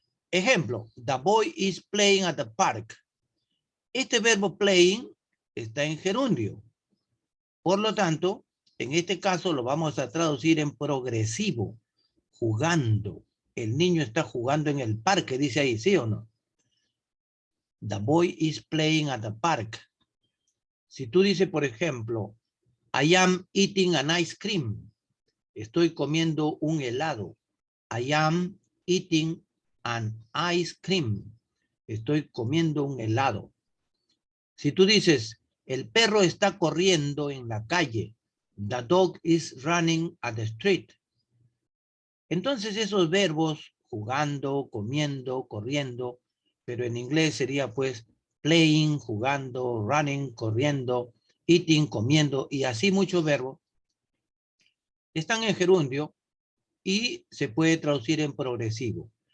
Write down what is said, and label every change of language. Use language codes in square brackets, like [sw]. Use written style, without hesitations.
[es] Ejemplo, [en] the boy is playing at the park. [es] Este verbo playing está en gerundio. Por lo tanto, en este caso lo vamos a traducir en progresivo, jugando. El niño está jugando en el parque, dice ahí, ¿sí o no? [en] The boy is playing at the park. [es] Si tú dices, por ejemplo, [en] I am eating an ice cream. [es] Estoy comiendo un helado. [en] I am eating an ice cream. [es] Estoy comiendo un helado. Si tú dices, el perro está corriendo en la calle. [en] The dog is running at the street. [es] Entonces esos verbos, jugando, comiendo, corriendo, pero en inglés sería pues playing, jugando, running, corriendo, eating, comiendo, y así muchos verbos, están en gerundio y se puede traducir en progresivo.